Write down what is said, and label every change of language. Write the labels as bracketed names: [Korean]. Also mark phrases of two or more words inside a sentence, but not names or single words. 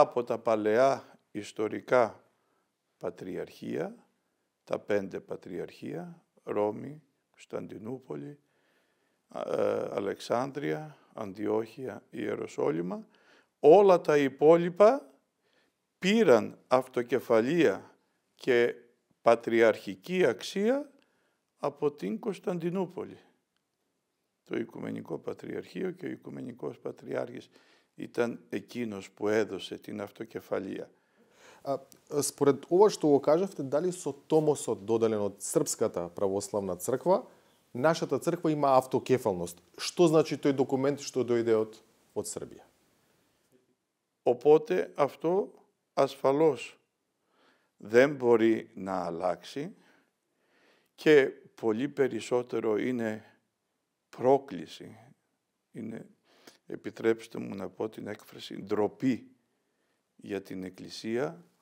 [Greek] από τα παλαιά ιστορικά πατριαρχία, τα 5 πατριαρχία, Ρώμη, Κωνσταντινούπολη, Αλεξάνδρεια, Αντιόχεια, Ιεροσόλυμα, όλα τα υπόλοιπα πήραν αυτοκεφαλία και πατριαρχική αξία από την Κωνσταντινούπολη. Το Οικουμενικό Πατριαρχείο και ο Οικουμενικός Πατριάρχης ήταν εκείνος που έδωσε την αυτοκεφαλία. [Macedonian] Според ова што го кажавте, дали со томосот доделен од Српската православна црква, нашата црква има автокефалност? Што значи тој документ што дојде од Србија? [Greek] Οπότε αυτό ασφαλώς δεν μπορεί να αλλάξει και πολύ περισσότερο είναι πρόκληση, είναι, επιτρέψτε μου να πω την έκφραση, ντροπή για την Εκκλησία,